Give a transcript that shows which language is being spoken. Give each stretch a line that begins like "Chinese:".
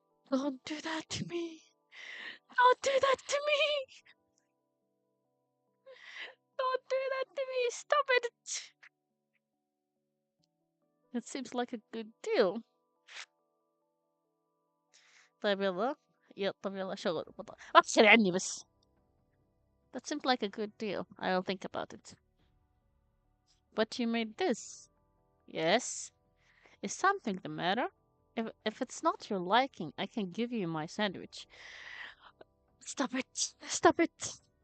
English: Don't do that to me. Don't do that to me. Don't do that to me. Stop it. It seems like a good deal.
Arabic: طيب يلا طيب يلا شغل أبشر عني بس.
English: That seems like a good deal. I'll think about it. But you made this. Yes. Is something the matter? If it's not your liking, I can give you my sandwich. Stop it. Stop it.